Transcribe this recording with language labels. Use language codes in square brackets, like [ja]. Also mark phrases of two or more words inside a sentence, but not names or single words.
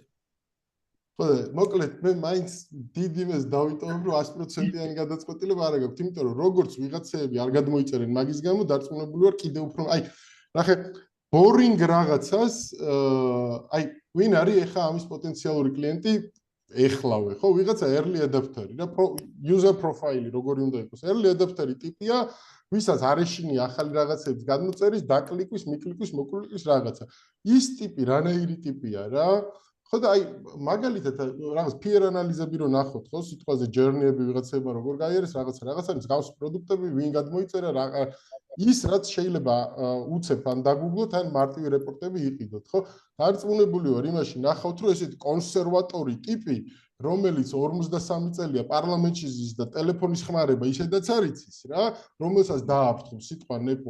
[ka] ხო მოკლედ მე მაინც დიდი იმას დავიტოვებ რომ 100%-იანი გადაწყვეტილება არ გაქვთ იმიტომ რომ როგორც ვიღაცები არ გადმოიწერენ მაგის გამო დარწმუნებული ვარ კიდევ უფრო აი ნახე ბორინგ რაღაცას აი ვინ არის ეხა ამის პოტენციალური კლიენტი ეხლავე ხო ვიღაცა [en] early adapter- [ka] ი და [en] user profile- [ka] ი როგორი უნდა იყოს [en] early adapter- [ka] ი ტიპია ვისაც არ ეშინია ახალი რაღაცების გადმოწერის დაკლიკვის მიკლიკვის მოკლიკვის რაღაცა ის ტიპი რანაირი ტიპია რა ხო და აი მაგალითად რაღაც [en] peer analysis- [ka] ები რო ნახოთ ხო სიტყვაზე journey-ები ვიღაცებმა როგორ გაიარეს რაღაცა მსგავსი პროდუქტები ვინ გადმოიწერა ის რაც შეიძლება უცებ ან დაგუგლოთ ან მარტივი რეპორტები იყიდოთ ხო დარწმუნებული ვარ იმაში ნახავთ რომ ესეთი კონსერვატორი ტიპი რომელიც 53 წელია პარლამენტში ზის და ტელეფონის ხმარება ისედაც არ იცის რა რომელსაც დააფრთხო სიტყვა ნეპო